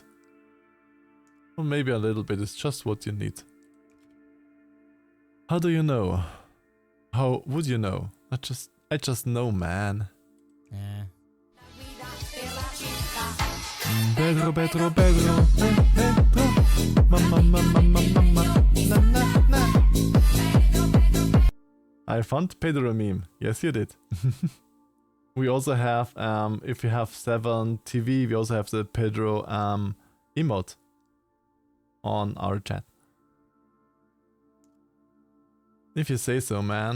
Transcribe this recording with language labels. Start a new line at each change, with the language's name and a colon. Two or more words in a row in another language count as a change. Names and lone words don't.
English: Or maybe a little bit is just what you need. How do you know? How would you know? I just know, man. Pedro, Pedro, Pedro, Pedro, mama, mama, mama, na, na, na. I found Pedro meme. Yes, you did. We also have, if you have 7 TV, we also have the Pedro emote on our chat. If you say so, man.